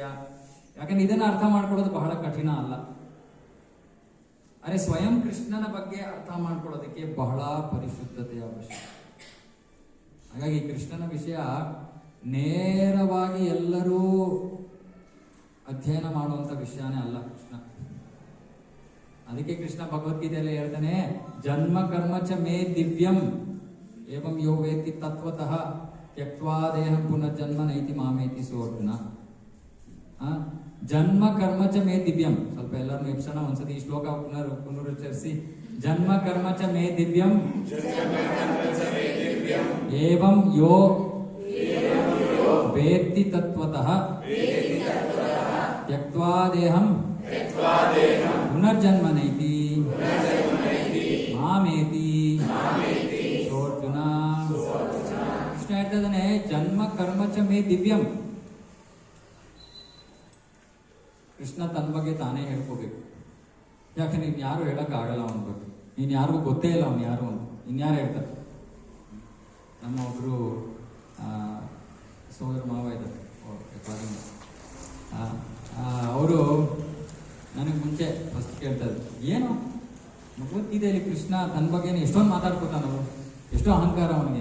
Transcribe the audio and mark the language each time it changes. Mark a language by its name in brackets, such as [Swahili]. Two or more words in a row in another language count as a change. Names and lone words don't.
[Kannada] ಯಾಕಂದ್ರೆ ಇದನ್ನ ಅರ್ಥ ಮಾಡ್ಕೊಳ್ಳೋದು ಬಹಳ ಕಠಿಣ ಅಲ್ಲ. ಅರೆ ಸ್ವಯಂ ಕೃಷ್ಣನ ಬಗ್ಗೆ ಅರ್ಥ ಮಾಡ್ಕೊಳ್ಳೋದಕ್ಕೆ ಬಹಳ ಪರಿಶುದ್ಧತೆಯ ಅವಶ್ಯಕ. ಹಾಗಾಗಿ ಕೃಷ್ಣನ ವಿಷಯ ನೇರವಾಗಿ ಎಲ್ಲರೂ ಅಧ್ಯಯನ ಮಾಡುವಂತ ವಿಷಯನೇ ಅಲ್ಲ ಕೃಷ್ಣ. ಅದಕ್ಕೆ ಕೃಷ್ಣ ಭಗವದ್ಗೀತೆಯಲ್ಲಿ ಹೇಳ್ತಾನೆ, [Sanskrit] ಜನ್ಮ ಕರ್ಮ ಚ ಮೇ ದಿವ್ಯಂ ಏವಂ ಯೋ ವೇತ್ತಿ ತತ್ವತಃ ತ್ಯಕ್ತ್ವಾ ದೇಹಂ ಪುನರ್ಜನ್ಮ ನೈತಿ ಮಾಮೇತಿ ಸೋರ್ಜುನ. ಜನ್ಮ ಕರ್ಮ ಚ ಮೇ ದಿವ್ಯಂ. [Kannada] ಸ್ವಲ್ಪ ಎಲ್ಲರೂ ಎಪ್ಸೋಣ ಒಂದ್ಸತಿ ಈ ಶ್ಲೋಕ ಪುನರುಚ್ಚರಿಸಿ. [Sanskrit] ಜನ್ಮ ಕರ್ಮ ಚ ಮೇ ದಿವ್ಯಂ ಏವಂ ಯೋ ವೇತ್ತಿ ತತ್ವತಃ ತ್ಯಕ್ತ್ವಾ ದೇಹಂ ಪುನರ್ಜನ್ಮ ನೈತಿ ಮಾಮೇತಿ ಸೋರ್ಜುನ. [Kannada] ಕೃಷ್ಣ ಹೇಳ್ತಾ ಇದ್ದಾನೆ, [Sanskrit] ಜನ್ಮ ಕರ್ಮ ಚ ಮೇ ದಿವ್ಯಂ. [Kannada] ಕೃಷ್ಣ ತನ್ನ ಬಗ್ಗೆ ತಾನೇ ಹೇಳ್ಕೋಬೇಕು. ಯಾಕಂದ್ರೆ ನೀನ್ ಯಾರು ಹೇಳಕ್ ಆಗಲ್ಲ ಅವನ ಬಗ್ಗೆ. ನೀನ್ ಯಾರಿಗೂ ಗೊತ್ತೇ ಇಲ್ಲ ಅವನು ಯಾರು ಅಂತ. ಇನ್ಯಾರು ಹೇಳ್ತಾರೆ? ನಮ್ಮ ಒಬ್ರು ಸೋದರ ಮಾವ ಇದ್ದಾರೆ, ಅವರು ನನಗೆ ಮುಂಚೆ ಫಸ್ಟ್ ಕೇಳ್ತಾ ಇದ್ರು, ಏನು ಭಗವದ್ಗೀತೆಯಲ್ಲಿ ಕೃಷ್ಣ ತನ್ನ ಬಗ್ಗೆ ಎಷ್ಟೊಂದು ಮಾತಾಡ್ಕೊತಾನವರು, ಎಷ್ಟೋ ಅಹಂಕಾರ ಅವನಿಗೆ.